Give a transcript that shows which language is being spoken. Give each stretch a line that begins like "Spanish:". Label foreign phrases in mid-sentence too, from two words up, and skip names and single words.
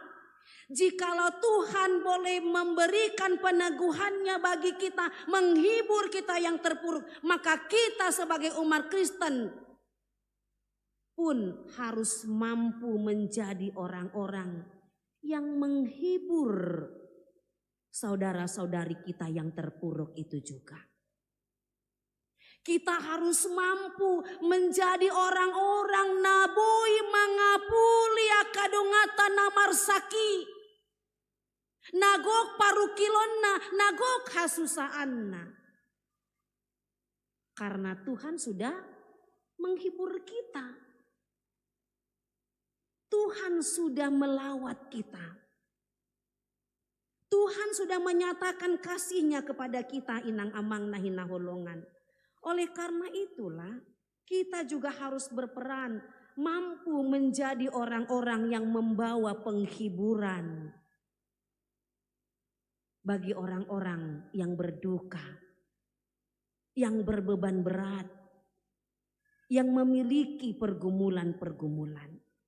Indonesian: Jikalau Tuhan boleh memberikan peneguhannya bagi kita, menghibur kita yang terpuruk, maka kita sebagai umat Kristen pun harus mampu menjadi orang-orang yang menghibur saudara-saudari kita yang terpuruk itu juga. Kita harus mampu menjadi orang-orang
Batak Toba: naboi mangapuli akadongata namarsaki. Nagok parukilonna, nagok hasusaanna.
Indonesian: Karena Tuhan sudah menghibur kita. Tuhan sudah melawat kita. Tuhan sudah menyatakan kasih-Nya kepada kita
Batak Toba: inang amang nahina holongan.
Indonesian: Oleh karena itulah kita juga harus berperan mampu menjadi orang-orang yang membawa penghiburan bagi orang-orang yang berduka, yang berbeban berat, yang memiliki pergumulan-pergumulan.